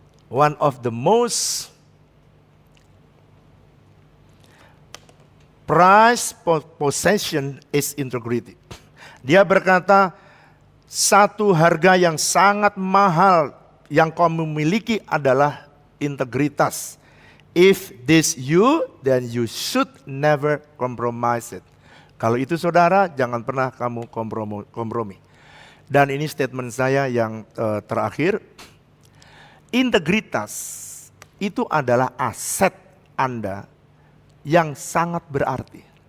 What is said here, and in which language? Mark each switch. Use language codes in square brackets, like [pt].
[en] one of the most prized possession is integrity. [id] Dia berkata, satu harga yang sangat mahal yang kamu miliki adalah integritas. [en] If this you, then you should never compromise it. [id] Kalau itu saudara, jangan pernah kamu kompromi. Dan ini statement saya yang terakhir. Integritas itu adalah aset Anda yang sangat berarti.